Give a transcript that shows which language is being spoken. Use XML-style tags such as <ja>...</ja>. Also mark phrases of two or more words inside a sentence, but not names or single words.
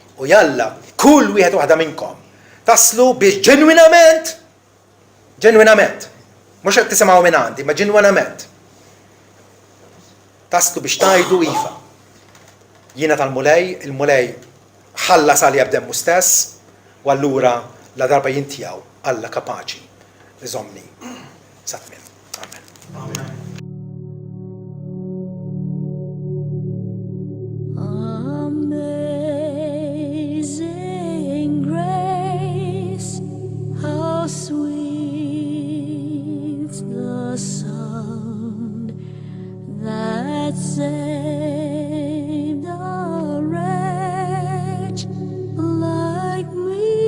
<mt>U jalla kull wieħed waħda minnkom taslu biex ġenwinament, mhux qed tisimgħu minn għandi, ma ġenwinament taslu biex tgħidu iva. Jiena tal-mulej, il-mulej ħallas għalija b'demmu stess, u allura la darba jintijaw Alla kapaċi iżomni sa tmiem. Amen.</mt> <en>Amazing grace, how sweet the sound that saved a wretch like me.</en>